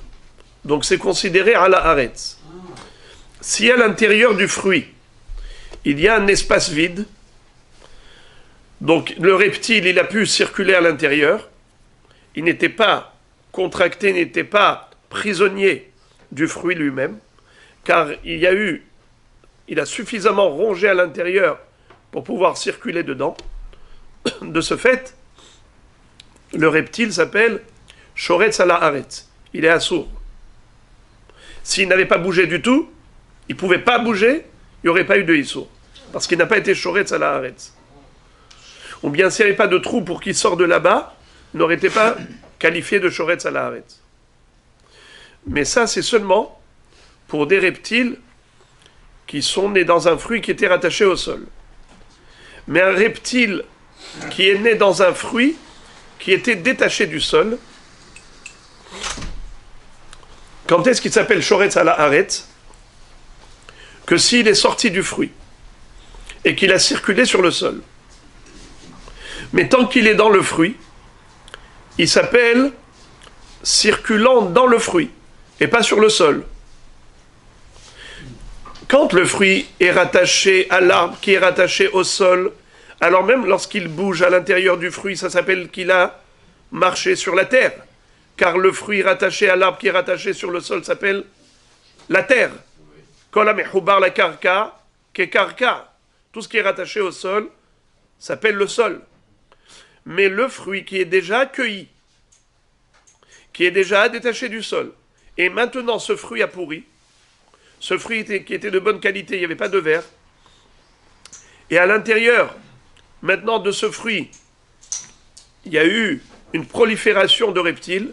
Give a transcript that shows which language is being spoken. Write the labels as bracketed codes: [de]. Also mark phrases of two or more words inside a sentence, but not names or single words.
[fr] Donc c'est considéré à la haaretz. Si à l'intérieur du fruit, il y a un espace vide, donc le reptile, il a pu circuler à l'intérieur, il n'était pas contracté, n'était pas prisonnier du fruit lui-même, car il a suffisamment rongé à l'intérieur pour pouvoir circuler dedans. De ce fait, le reptile s'appelle [he] שורץ על הארץ. [fr] Il est assourd. S'il n'avait pas bougé du tout, il ne pouvait pas bouger, il n'y aurait pas eu de issour. Parce qu'il n'a pas été [he] שורץ על הארץ. [fr] Ou bien s'il n'y avait pas de trou pour qu'il sorte de là-bas, il n'aurait été pas qualifié de [he] שורץ על הארץ. [fr] Mais ça, c'est seulement pour des reptiles qui sont nés dans un fruit qui était rattaché au sol. Mais un reptile qui est né dans un fruit qui était détaché du sol, quand est-ce qu'il s'appelle [he] שורץ על הארץ? [fr] Que s'il est sorti du fruit et qu'il a circulé sur le sol. Mais tant qu'il est dans le fruit, il s'appelle circulant dans le fruit et pas sur le sol. Quand le fruit est rattaché à l'arbre qui est rattaché au sol, alors même lorsqu'il bouge à l'intérieur du fruit, ça s'appelle qu'il a marché sur la terre. Car le fruit rattaché à l'arbre qui est rattaché sur le sol s'appelle la terre. [he] כל המחובר לקרקע כקרקע. [fr] Tout ce qui est rattaché au sol s'appelle le sol. Mais le fruit qui est déjà cueilli, qui est déjà détaché du sol, et maintenant ce fruit a pourri, ce fruit qui était de bonne qualité, il n'y avait pas de vers. Et à l'intérieur, maintenant, de ce fruit, il y a eu une prolifération de reptiles.